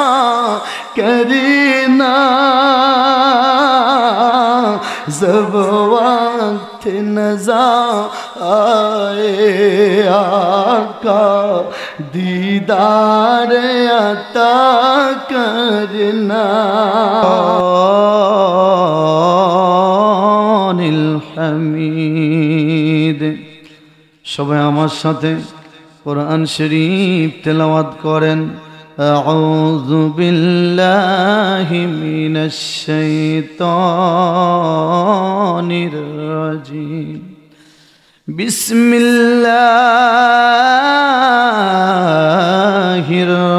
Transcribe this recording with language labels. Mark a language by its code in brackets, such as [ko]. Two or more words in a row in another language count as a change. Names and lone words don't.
[ur] کرنا جب وقت نظر آئے آقا دیدار عطا کرنا [bn] الحمید সবাই আমার সাথে কোরআন শরীফ তেলাওয়াত করেন [ar] أعوذ بالله من الشيطان الرجيم بسم الله